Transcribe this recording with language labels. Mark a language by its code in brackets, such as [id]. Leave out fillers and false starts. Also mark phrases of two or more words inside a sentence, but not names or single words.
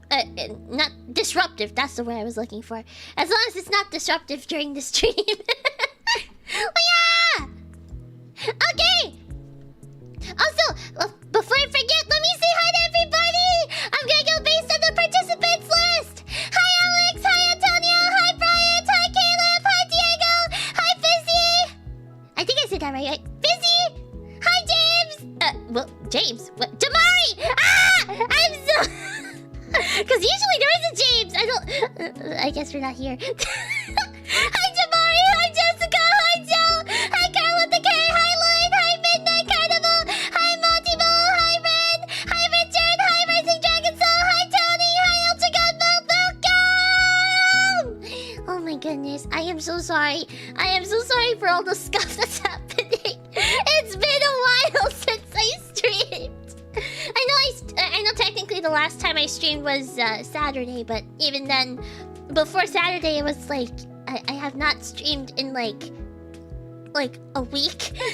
[en] Not disruptive. That's the word I was looking for. As long as it's not disruptive during the stream. Oh, yeah. Okay. Also, before I forget, let me say hi to everybody. I'm gonna go based on the participants list. Hi Alex. Hi Antonio. Hi Brian. Hi Caleb. Hi Diego. Hi Fizzy. I think I said that right. Fizzy. Hi James. Well, James. What? Jamari. Ah! I'm so. Because usually there is a James. I guess we're not here. Hi Jamari. Hi Jessica. Hi Joe. Hi Carl with the K. Hi Lloyd. Hi Midnight Carnival. Hi Montymo. Hi Red. Hi Richard. Hi Rising Dragon Soul. Hi Tony. Hi Ultra God Mode. Welcome. Oh my goodness. I am so sorry. I am so sorry for all the stuff that's happening. It's been a while since I streamed. I know technically the last time I streamed was Saturday, but even then, before Saturday, it was like I have not streamed in like a week.